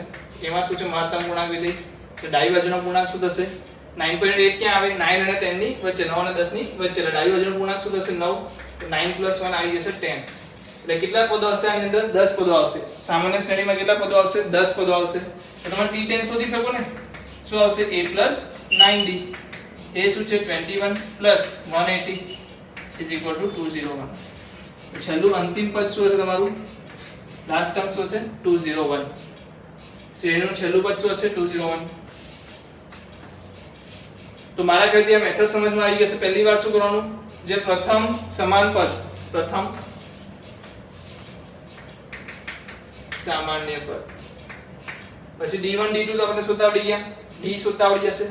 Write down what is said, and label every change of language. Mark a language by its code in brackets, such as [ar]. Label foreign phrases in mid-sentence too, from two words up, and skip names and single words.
[gu] એમાં શું છે મહત્તમ પૂર્ણાંક વિધેય, તો ડાબી બાજુનો પૂર્ણાંક શું થશે? 9.8 ક્યાં આવે? 9 અને 10 ની વચ્ચે, 9 અને 10 ની વચ્ચે, એટલે ડાબી બાજુનો પૂર્ણાંક શું થશે? 9. તો 9 plus 1 આવી જશે 10. એટલે કેટલા પદો આવશે આની અંદર? 10 પદો આવશે. સામાન્ય શ્રેણીમાં કેટલા પદો આવશે? 10 પદો આવશે. તો તમે t10 શોધી શકો ને? શું આવશે? [en] a plus 9d. a [gu] શું છે [en] 21 plus 180 is equal to 201. [gu] તો છેલ્લું અંતિમ પદ શું હશે તમારું? [en] last term [gu] શું હશે? 201. શ્રેણીનું છેલ્લું પદ શું હશે? 201. તો મારા કહેતી આ મેથડ સમજમાં આવી ગઈ છે. પહેલી વાર શું કરવાનું? જે પ્રથમ સમાન પદ, પ્રથમ સામાન્ય પદ, પછી d1 d2 તો આપણે શોધતા આવડી ગયા, d શોધતા આવડી જશે.